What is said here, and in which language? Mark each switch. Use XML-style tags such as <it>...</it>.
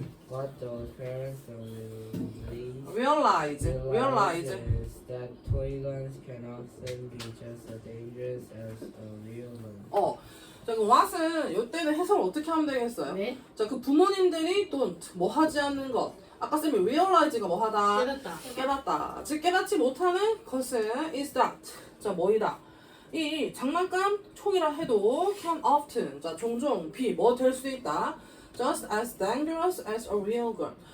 <en>What those parents don't realize is that toy guns can often be just as dangerous as a real gun.</en> <ko>자, 그 what은 요때는 해석을 어떻게 하면 되겠어요? 네. 자, 그 부모님들이 don't 뭐 하지 않는 것. 아까 쌤이 realize가 뭐 하다? 깨닫다. 즉 깨닫지 못하는 것은 is that. 자, 뭐이다? 이 장난감 총이라 해도</ko> <en>can often.</en> <ko>자, 종종 be 뭐 될 수도 있다.</ko> <en>just as dangerous as a real gun.</en>